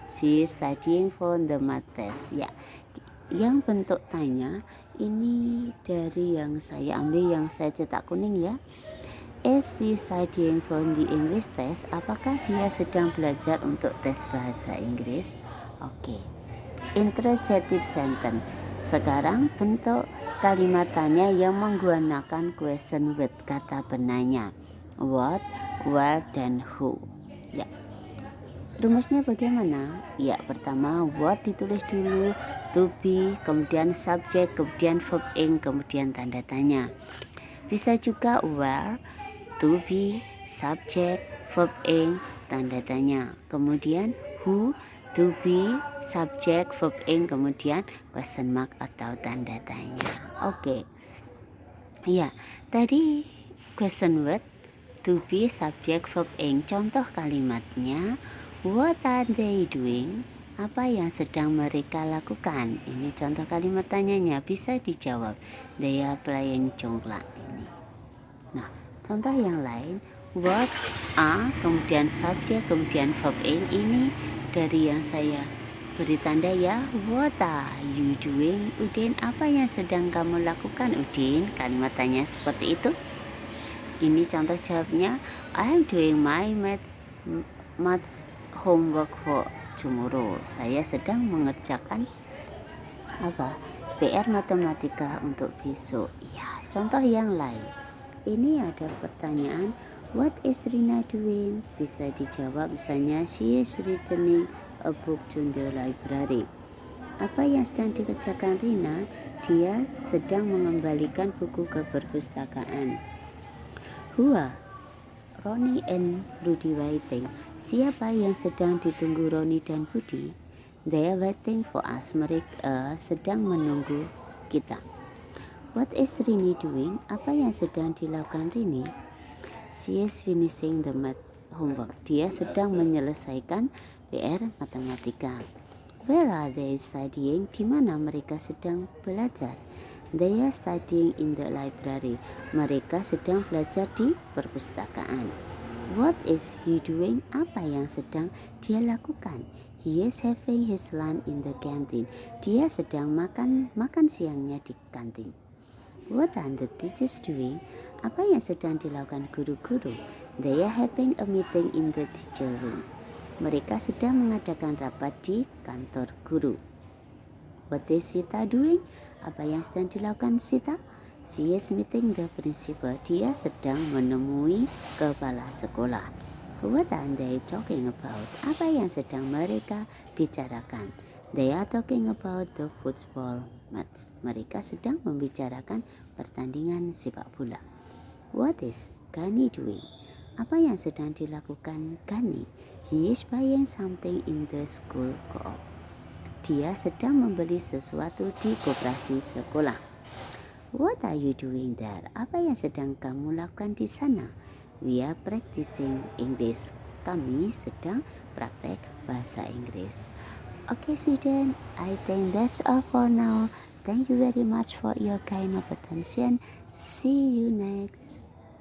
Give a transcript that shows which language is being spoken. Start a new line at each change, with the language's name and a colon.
English: She is studying for the math test.
Indonesian: Ya, yang bentuk tanya ini dari yang saya ambil, yang saya cetak kuning ya.
English: Is she studying for the English test?
Indonesian: Apakah dia sedang belajar untuk tes bahasa Inggris? Oke.
English: Interrogative sentence.
Indonesian: Sekarang bentuk kalimat tanya yang menggunakan question with, kata penanya. What, where, dan who. Ya. Rumusnya bagaimana? Ya, pertama what ditulis dulu, to be, kemudian subject, kemudian verb ing, kemudian tanda tanya. Bisa juga where, to be, subject, verb ing, tanda tanya. Kemudian who, to be, subject, verb ing, kemudian question mark atau tanda tanya. Oke. Ya, tadi question word
English: To be subject verb ing.
Indonesian: Contoh kalimatnya,
English: what are they doing?
Indonesian: Apa yang sedang mereka lakukan? Ini contoh kalimat tanyanya, bisa dijawab.
English: They are playing congklak ini.
Indonesian: Nah, contoh yang lain, what are, kemudian subjek, kemudian verb ing. Ini dari yang saya beri tanda ya.
English: What are you doing?
Indonesian: Udin, apa yang sedang kamu lakukan Udin? Kalimat tanya seperti itu. Ini contoh jawabnya,
English: I am doing my maths homework for tomorrow.
Indonesian: Saya sedang mengerjakan PR matematika untuk besok. Ya, contoh yang lain. Ini ada pertanyaan,
English: what is Rina doing? Bisa dijawab misalnya, she is returning a book to the library.
Indonesian: Apa yang sedang dikerjakan Rina? Dia sedang mengembalikan buku ke perpustakaan.
English: Who are Roni and Rudy waiting?
Indonesian: Siapa yang sedang ditunggu Roni dan Budi?
English: They are waiting for us.
Indonesian: Mereka sedang menunggu kita.
English: What is Rini doing?
Indonesian: Apa yang sedang dilakukan Rini?
English: She is finishing the math homework.
Indonesian: Dia sedang menyelesaikan PR matematika.
English: Where are they studying?
Indonesian: Di mana mereka sedang belajar?
English: They are studying in the library.
Indonesian: Mereka sedang belajar di perpustakaan.
English: What is he doing?
Indonesian: Apa yang sedang dia lakukan?
English: He is having his lunch in the canteen.
Indonesian: Dia sedang makan siangnya di kantin.
English: What are the teachers doing?
Indonesian: Apa yang sedang dilakukan guru-guru?
English: They are having a meeting in the teacher room.
Indonesian: Mereka sedang mengadakan rapat di kantor guru.
English: What is Sita doing?
Indonesian: Apa yang sedang dilakukan Sita?
English: She is meeting the principal.
Indonesian: Dia sedang menemui kepala sekolah.
English: What are they talking about?
Indonesian: Apa yang sedang mereka bicarakan?
English: They are talking about the football match.
Indonesian: Mereka sedang membicarakan pertandingan sepak bola.
English: What is Gani doing?
Indonesian: Apa yang sedang dilakukan Gani?
English: He is buying something in the school co-op.
Indonesian: Dia sedang membeli sesuatu di koperasi sekolah.
English: What are you doing there?
Indonesian: Apa yang sedang kamu lakukan di sana?
English: We are practicing English.
Indonesian: Kami sedang praktek bahasa Inggris.
English: Okay, student, I think that's all for now. Thank you very much for your kind of attention. See you next.